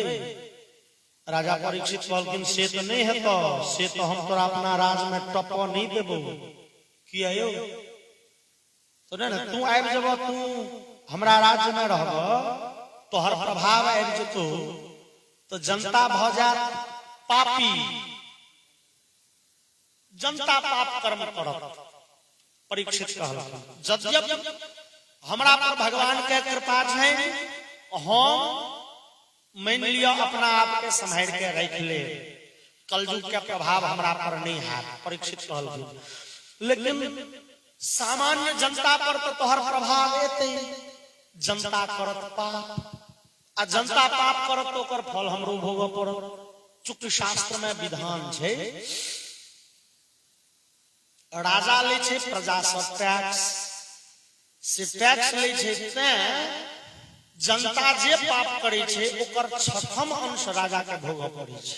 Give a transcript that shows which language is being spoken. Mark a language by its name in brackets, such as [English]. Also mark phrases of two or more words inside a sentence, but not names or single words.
[Maithili] राजा परीक्षित कहलखिन से तो नहीं हेतो, से तो हम तोरा अपना राज में टपो नहीं देबो। किया यौ, तो ना तू आबि जेबो, तू हमरा राज्य में रहबो, तोहर प्रभाव आबि जेतो, तो जनता भ जात पापी, जनता पाप कर्म करत। परीक्षित कहलखिन यद्यपि हमरा पर भगवान के कृपा छै, हम मान लिया अपना आप के संभाल के रख ले, कलयुग के प्रभाव हमरा पर नहीं है। परीक्षित कहलखिन लेकिन सामान्य जनता पर तो तोहर प्रभाव एते, जनता करत पाप, आ जनता पाप करत तो ओकर फल हमरो भोगऽ पड़त। चूंकि शास्त्र में विधान छै, राजा ले छै प्रजा से टैक्स, से टैक्स ले छै, तें जनता जे पाप करे छै ओकर 6th अंश राजा के भोगऽ पड़ै छै।